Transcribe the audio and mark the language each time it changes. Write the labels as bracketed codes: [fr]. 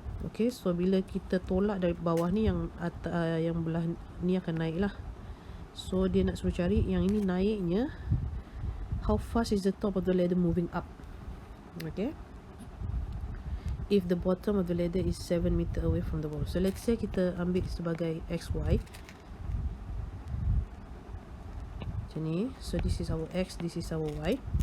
[ms] Okay, so bila kita tolak dari bawah ni, yang belah ni akan naik lah. [en] So [ms] dia nak suruh cari yang ini naiknya, [en] how fast is the top of the ladder moving up. Okay, if the bottom of the ladder is 7 meters away from the wall. So let's say [ms] kita ambil sebagai XY macam ni. [en] So this is our X, this is our Y.